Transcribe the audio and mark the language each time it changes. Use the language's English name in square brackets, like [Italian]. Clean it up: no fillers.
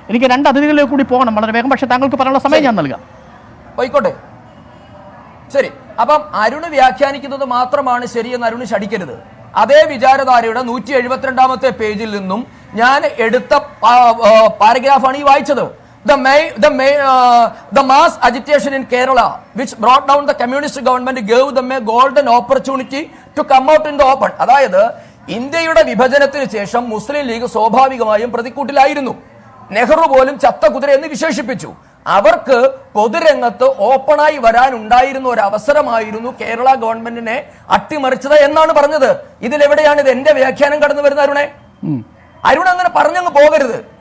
[Malayalam] എനിക്ക് 2 അതിഥികളിലേക്ക് കൂടി പോകണം വളരെ വേഗം. പക്ഷേ താങ്കൾക്ക് പറയാനുള്ള സമയം ഞാൻ നൽകാം. പോയിക്കോട്ടെ, ശരി. അപ്പം അരുണ് വ്യാഖ്യാനിക്കുന്നത് മാത്രമാണ് ശരിയെന്ന് അരുണ് ശടിക്കരുത്. അതേ വിചാരധാരയുടെ 172-ാമത്തെ പേജിൽ നിന്നും ഞാൻ എടുത്ത പാരഗ്രാഫാണ് ഈ വായിച്ചത്. [English] The mass agitation in Kerala which brought down the communist government gave them a golden opportunity to come out in the open. [Malayalam] അതായത് ഇന്ത്യയുടെ വിഭജനത്തിന് ശേഷം മുസ്ലിം ലീഗ് സ്വാഭാവികമായും പ്രതിക്കൂട്ടിലായിരുന്നു. നെഹ്റു പോലും ചത്ത കുതിര എന്ന് വിശേഷിപ്പിച്ചു. അവർക്ക് പൊതുരംഗത്ത് ഓപ്പണായി വരാനുണ്ടായിരുന്ന ഒരു അവസരമായിരുന്നു കേരള ഗവൺമെന്റിനെ അട്ടിമറിച്ചത് എന്നാണ് പറഞ്ഞത്. ഇതിലെവിടെയാണ് ഇത് എന്റെ വ്യാഖ്യാനം കടന്നു വരുന്നത്? അരുൺ അങ്ങനെ പറഞ്ഞങ്ങ് പോകരുത്.